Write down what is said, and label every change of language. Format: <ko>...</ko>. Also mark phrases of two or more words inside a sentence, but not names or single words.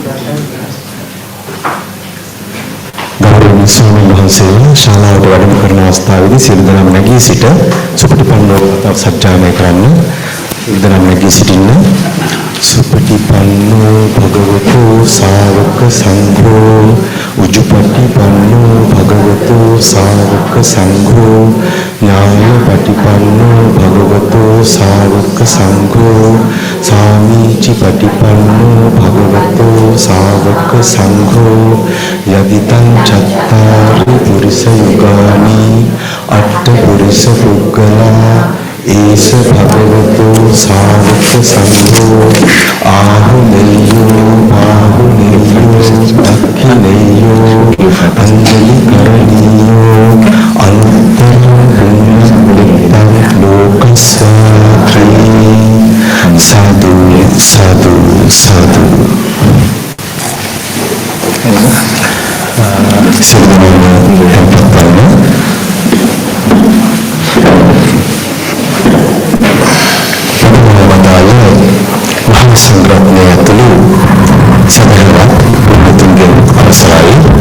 <si>ගෞරවනීය ස්වාමීන් වහන්සේලා ශාලාවට වැඩම කරන අවස්ථාවේදී සියලු දෙනාම නැගී සිට සුපටිපන්නෝ සත්‍යමය කරන්න. සියලු දෙනාම නැගී සිටින්න.</si> <pi>සුපටිපන්නෝ භගවතු සාවක සංඝෝ උජුපටිපන්නෝ භගවතු සාවක සංඝෝ ඥානපටිපන්නෝ භගවතු සාවක සංඝෝ සාමීචි පටිපන්නෝ භගවතු සාවක සංඝෝ යදිතං චත්තාරි පුරිස යුගානි අට්ඨ පුරිස පුග්ගලා ඒස භගවතු සාවක සංඝෝ ආහුනේයෝ ආහුනේයෝ දක්ඛිනේයෝ අංජලි කරණීයෝ අනුත්තර පුඤ්ඤ ලෝකස්සාත්‍රි සාදු සාදු සාදු</pi> <si>මහා සංඝරත්නය ඇතුළු සදහවත් පුණ්‍යතුන්ගෙන් අවසරයි.</si>